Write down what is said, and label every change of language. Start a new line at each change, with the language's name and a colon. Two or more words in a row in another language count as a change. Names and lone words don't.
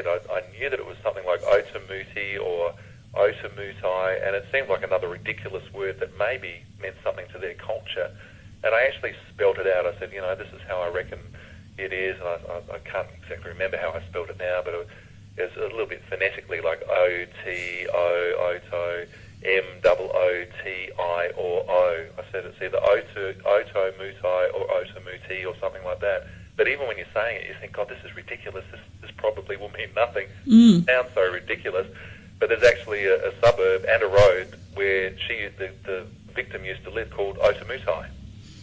English: I knew that it was something like Otamuti or Otamutai, and it seemed like another ridiculous word that maybe meant something to their culture. And I actually spelt it out. I said, you know, this is how I reckon it is. And I can't exactly remember how I spelled it now, but it was a little bit phonetically, like O-T-O, Oto, M-O-O-T-I or O. I said it's either Oto-Mutai or Otamuti or something like that. But even when you're saying it, you think, God, this is ridiculous. This probably will mean nothing. It sounds so ridiculous. But there's actually a suburb and a road where the victim used to live called Otamutai.